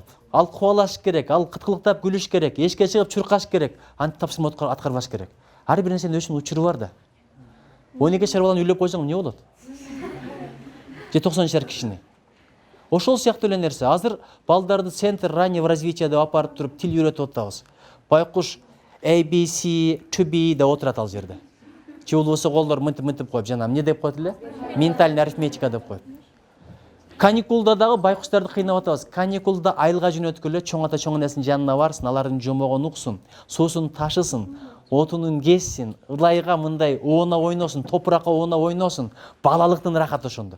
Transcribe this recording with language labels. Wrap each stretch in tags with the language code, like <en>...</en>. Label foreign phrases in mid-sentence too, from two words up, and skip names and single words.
<ky>Ал кубалаш керек, ал кыткылыктап күлүш керек, эшикке чыгып чуркаш керек, антип тапшырма аткарбаш керек. Ар бир нерсенин өзүнүн учуру бар да. 12 жашар баланы үйлөп койсоң эмне болот? Же 90 жашар кишини. Ошол сыяктуу эле нерсе. Азыр балдарды</ky> <ru>центр раннего развития</ru> <ky>деп апарып туруп тил үйрөтүп атабыз. Байкуш ABC,</ky> <en>to be</en> <ky>деп отурат ал жерде. Же болбосо колдор мынтип коюп, жана эмне деп коет эле?</ky> <ru>Ментальный арифметика</ru> <ky>деп коет. Каникулда дагы байкуштарды кыйнап атабыз. Каникулда айылга жөнөткүлө, чоң ата чоң энесинин жанына барсын, алардын жомогун уксун, суусун ташысын, отунун кессин, ылайга мындай оона ойносун, топуракка оона ойносун, балалыктын рахаты ошондо.</ky>